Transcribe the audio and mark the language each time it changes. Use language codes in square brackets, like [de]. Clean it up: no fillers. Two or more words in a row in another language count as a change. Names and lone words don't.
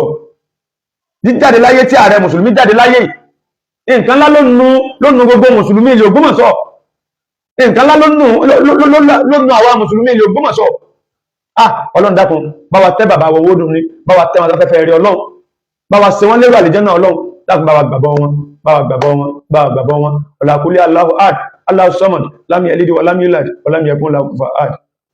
[yo] Jíjáde láyé tí ààrẹ mùsùlùmí jáde láyé, nǹkan ńlá ló nu gbogbo mùsùlùmí ilẹ̀ Ògbómọ̀ṣọ́, nǹkan ńlá ló nu àwa mùsùlùmí ilẹ̀ Ògbómọ̀ṣọ́. Ọlọ́run dákun bá wa tẹ́ bàbá wa owó dùn ní, bá wa tẹ́ wọn sáfẹ́fẹ́ rí ọlọ́run, bá wa ṣe wọ́n lérò àlìjánnà ọlọ́run, dákun bá wa gbàgbọ́ wọn, bá wa gbàgbọ́ wọn, bá wa gbàgbọ́ wọn. Ọlá [ar] قل الله أحد الله الصمد لم يلد ولم يولد ولم يكن له كفوا أحد.